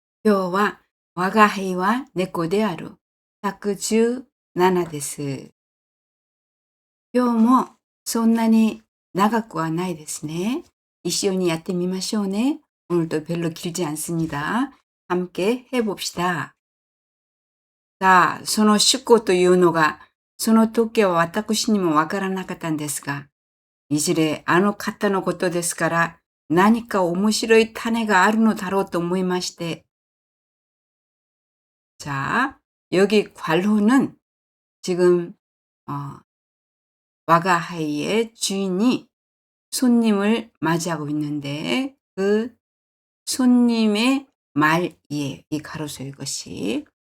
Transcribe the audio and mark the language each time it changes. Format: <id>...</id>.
<ja>今日は我が輩は猫である117です。今日もそんなに長くはないですね。一緒にやってみましょうね。</ja> <ko>오늘도 별로 길지 않습니다. 함께 해봅시다.</ko> <ja>자, その出庫というのが、その時は私にもわからなかったんですが、いずれあの方のことですから、何か面白い種があるのだろうと思いまして。</ja> <ko>자, 여기 관로는 지금 와가하이의 주인이 손님을 맞이하고 있는데 그 손님의 말이에요. 이 가로수 이것이.</ko>